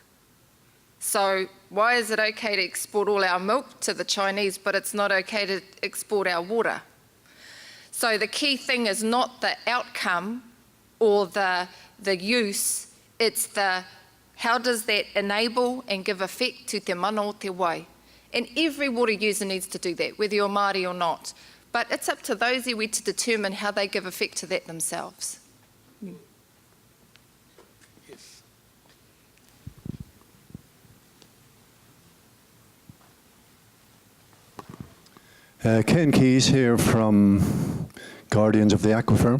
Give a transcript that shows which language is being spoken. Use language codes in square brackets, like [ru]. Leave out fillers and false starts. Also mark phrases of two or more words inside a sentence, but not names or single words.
[en] So why is it okay to export all our milk to the Chinese, but it's not okay to export our water? So the key thing is not the outcome or the use, it's the how does that enable and give effect to [mi] te mana o te wai. [en] And every water user needs to do that, whether you're Māori or not. But it's up to those iwi to determine how they give effect to that themselves. Ken Keys here from Guardians of the Aquifer.